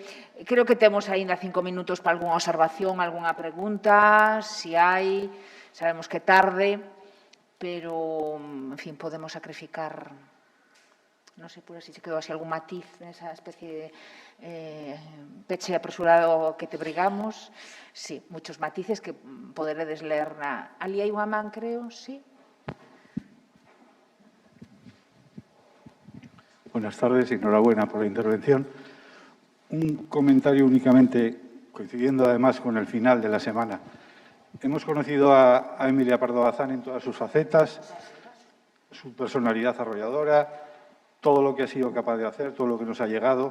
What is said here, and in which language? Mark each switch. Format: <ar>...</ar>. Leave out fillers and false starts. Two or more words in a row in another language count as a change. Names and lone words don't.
<gl>Creo que temos aínda 5 minutos para algunha observación, algunha pregunta, se hai, sabemos que tarde, pero, en fin, podemos sacrificar, non sei, por así se quedou así algún matiz nesa especie de peche apresurado que te brigamos.</gl> <es>Sí, muchos matices</es> <gl>que poderedes ler na... Ali hai unha man,</gl> <es>creo, sí. Buenas tardes, enhorabuena por la intervención. Un comentario únicamente, coincidiendo además con el final de la semana. Hemos conocido a Emilia Pardo Bazán en todas sus facetas, su personalidad arrolladora, todo lo que ha sido capaz de hacer, todo lo que nos ha llegado.</es>